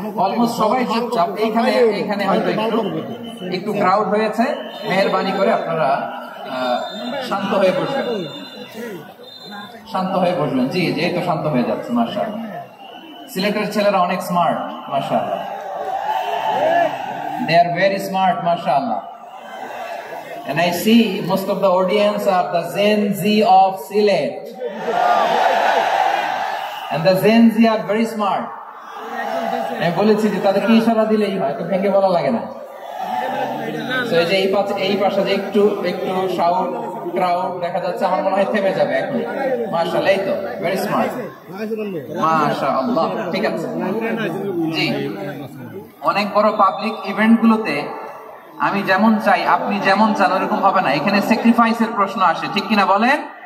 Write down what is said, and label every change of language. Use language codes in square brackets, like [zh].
[bn] Almost সবাই চুপচাপ, এখানে হয়তো একটু ক্রাউড হয়েছে, মেহেরবানি করে আপনারা শান্ত হয়ে বসবেন, শান্ত হয়ে বসবেন। জি জি, তো শান্ত হয়ে যাচ্ছে, মাশাআল্লাহ। সিলেটের ছেলেরা অনেক স্মার্ট, মাশাআল্লাহ, [en] they are very smart, [bn] mashallah. [en] And I see most of the audience are the Gen Z of Sylhet, and the Gen Z are very smart. [bn] আমি বলেছি যে তাদেরকে ইশারা দিলেই হয়, তো ভেঙে বলা লাগে না। তো এই যে এই পাশে যে একটু শাউট ক্রাউড দেখা যাচ্ছে, আমার মনে হয় থেমে যাবে এখন। মাশাআল্লাহ, এই তো ভেরি স্মার্ট, মাশাআল্লাহ। ঠিক আছে, জি। অনেক বড় পাবলিক ইভেন্ট গুলোতে আমি যেমন চাই আপনি যেমন চান ওরকম হবে না, এখানে স্যাক্রিফাইসের প্রশ্ন আসে, ঠিক কিনা বলেন?